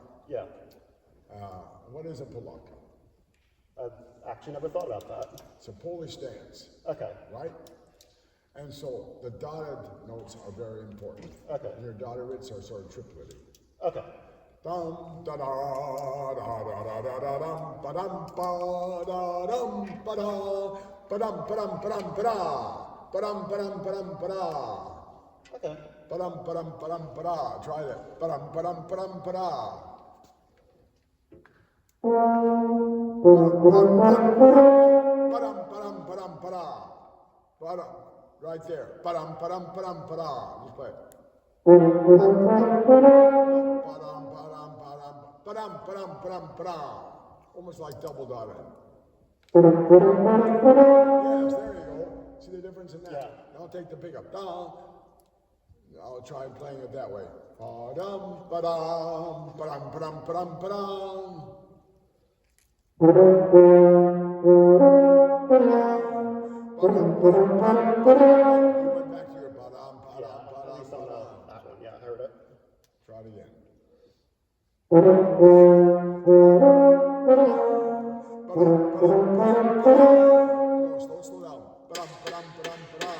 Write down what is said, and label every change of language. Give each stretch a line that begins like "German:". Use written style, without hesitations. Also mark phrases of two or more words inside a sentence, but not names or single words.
English: Yeah. What is a polaka? I've actually never thought about that. It's a Polish dance, Okay. right? And so the dotted notes are very important. Okay. And your dotted writs are sort of triplety. Okay. Dum da da da da da da da dum ba dum ba da dum ba da ba dum ba dum ba dum ba da ba dum ba dum ba dum ba da Okay. ba dum ba dum ba dum ba da. Try that. Ba dum ba dum ba dum ba da. Ba-dum, ba-dum, ba-dum, ba-da. Ba-dum. Right there. Ba-dum, ba-dum, ba-dum, ba-da. Just play it. Ba-dum, ba-dum, ba-dum. Ba-dum, ba-dum, ba-dum, ba-da. Almost like double dotted. Yes, there you go. See the difference in that? Yeah. Now take the pickup. Down. I'll try playing it that way. Ba-dum, ba-dum, ba-dum, ba-dum, ba-dum, ba-dum. You went back to your ba-dum, ba-dum, At ba-dum, least on ba-dum. that one. Yeah, I heard it. Try it again. No, slow down. Ba-dum, ba-dum, ba-dum, ba-dum.